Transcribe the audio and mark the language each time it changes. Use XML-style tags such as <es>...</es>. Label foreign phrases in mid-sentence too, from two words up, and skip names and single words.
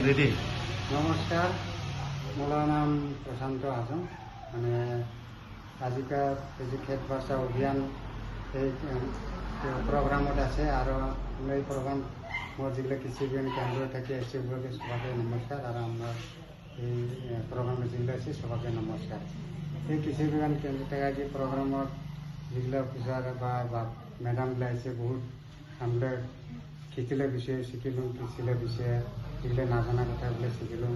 <as>রেডি। নমস্কাৰ, মোৰ নাম প্ৰশান্ত হাজং। মানে আজিকাল এই খেত বাৰ্ষা অভিযান এই প্ৰগ্ৰামত আছে আৰু এই প্ৰগ্ৰাম মোৰ যিবিলাক কৃষি বিজ্ঞান কেন্দ্র</as> <bn>থেকে সেগুলোকে সবাইকে নমস্কার। আর আমরা এই প্রোগ্রামে যেগুলো আছে সবাইকে নমস্কার। এই কৃষি বিজ্ঞান কেন্দ্র থেকে যে প্রোগ্রামত যেগুলো অফিসার বা ম্যাডামগুলো আছে বহুত আমরা খেতির বিষয়ে শিখিলাম, কৃষির বিষয়ে যেগুলো না জানা কথাগুলো শিখিলাম।</bn>